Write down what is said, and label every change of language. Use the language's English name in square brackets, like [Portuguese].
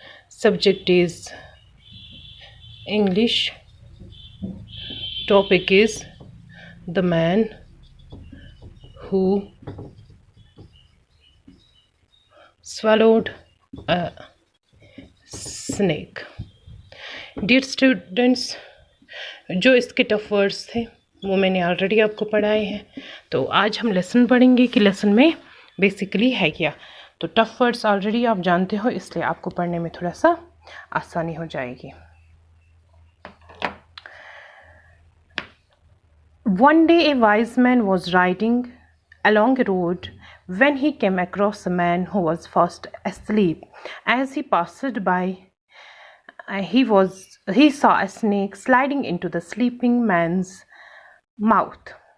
[English] Subject is English. Topic is the man who swallowed a snake. Dear students, [Hindi] जो इसके tough words थे वो मैंने ऑलरेडी आपको पढ़ाए हैं। तो आज हम लेसन पढ़ेंगे कि लेसन में बेसिकली है क्या। तो टफ वर्ड्स ऑलरेडी आप जानते हो, इसलिए आपको पढ़ने में थोड़ा सा आसानी हो जाएगी। [English] One day a wise man was riding along a road when he came across a man who was fast asleep. As he passed by, he saw a snake sliding into the sleeping man's mouth.